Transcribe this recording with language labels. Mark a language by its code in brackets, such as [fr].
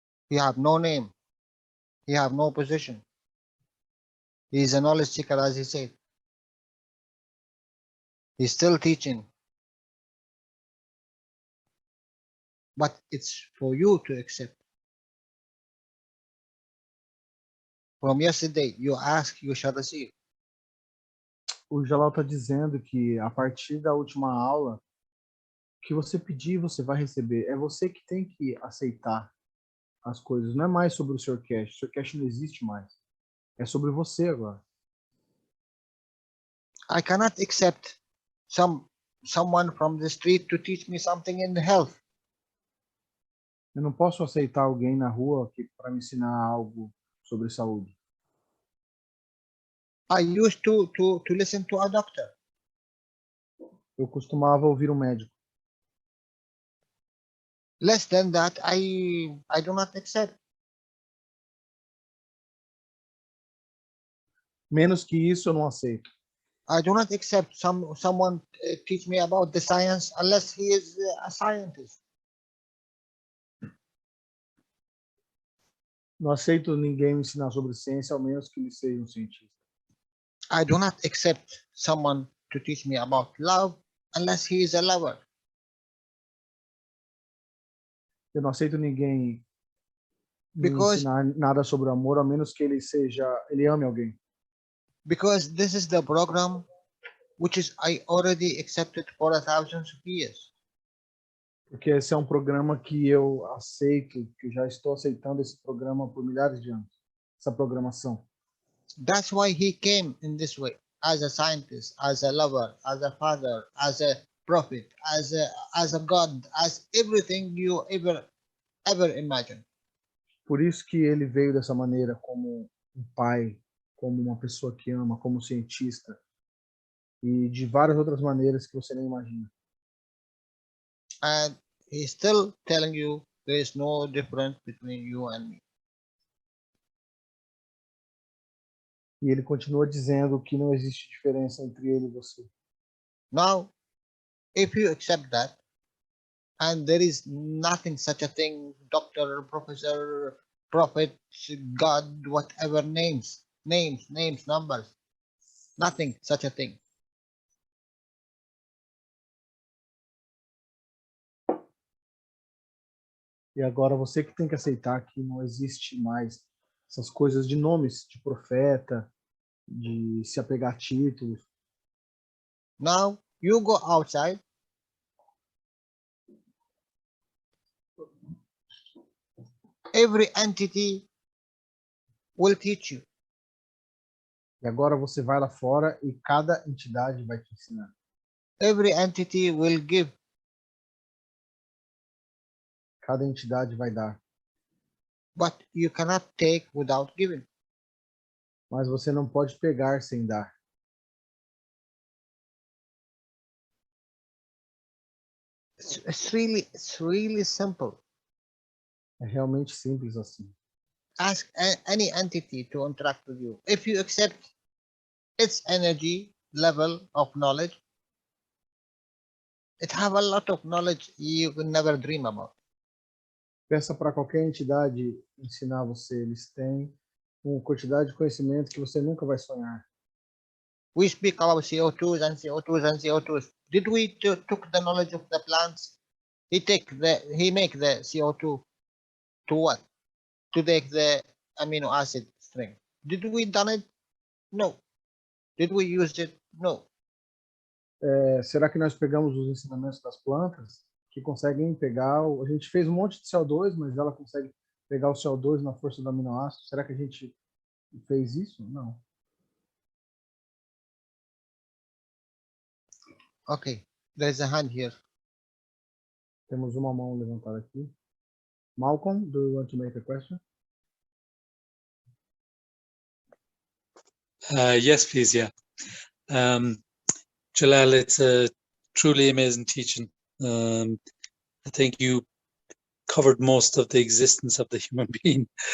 [en] He have no name. He have no position. He is a knowledge seeker, as he said. He's still teaching. But it's for you to accept. From yesterday, you ask, you shall receive. [pt] O Jalal está dizendo que a partir da última aula, o que você pedir, você vai receber. É você que tem que aceitar as coisas. Não é mais sobre o Sr. Cash. O Sr. Cash não existe mais. É sobre você agora. [en] I cannot accept someone from the street to teach me something in health. [pt] Eu não posso aceitar alguém na rua para me ensinar algo sobre saúde. [en] I used to listen to a doctor. [pt] Eu costumava ouvir um médico. [en] Less than that, I do not accept. [pt] Menos que isso, eu não aceito. [en] I do not accept someone teach me about the science unless he is a scientist. [pt] Não aceito ninguém me ensinar sobre ciência, ao menos que ele seja um cientista. [en] I do not accept someone to teach me about love unless he is a lover. [pt] Eu não aceito ninguém me [en] Because [pt] ensinar nada sobre o amor, a menos que ele ame alguém. [en] because this is the program which is I already accepted for 1,000 of years. [pt] Porque esse é um programa que eu aceito, que eu já estou aceitando esse programa por milhares de anos, essa programação. [en] That's why he came in this way, as a scientist, as a lover, as a father, as a prophet, as a God, as everything you ever imagine. [pt] Por isso que ele veio dessa maneira, como um pai, como uma pessoa que ama, como cientista, e de várias outras maneiras que você nem imagina. [en] And he's still telling you there is no difference between you and me. [pt] E ele continua dizendo que não existe diferença entre ele e você. [en] Now, if you accept that, and there is nothing such a thing, doctor, professor, prophet, God, whatever names, numbers, nothing such a thing. [pt] E agora você que tem que aceitar que não existe mais essas coisas de nomes, de profeta, de se apegar a títulos. [en] Now, you go outside, every entity will teach you. [pt] E agora você vai lá fora e cada entidade vai te ensinar. [en] Every entity will give. [pt] Cada entidade vai dar. [en] But you cannot take without giving. [pt] Mas você não pode pegar sem dar. [en] It's really simple. [pt] É realmente simples assim. [en] Ask any entity to interact with you. If you accept its energy level of knowledge, it have a lot of knowledge you could never dream about. [pt] Peça para qualquer entidade ensinar você. Eles têm uma quantidade de conhecimento que você nunca vai sonhar. [en] We speak about CO2s and CO2s and CO2s. Did we took the knowledge of the plants? He make the CO2 to what? To take the amino acid string. Did we done it? No. Did we use it? No. [pt] Será que nós pegamos os ensinamentos das plantas que conseguem pegar... A gente fez um monte de CO2, mas ela consegue pegar o CO2 na força do aminoácido. Será que a gente fez isso? Não. [en] Okay. There's a hand here. [pt] Temos uma mão levantada aqui. [en] Malcolm, do you want to make a question? Yes, please. Yeah. Jalal, it's a truly amazing teaching. I think you covered most of the existence of the human being.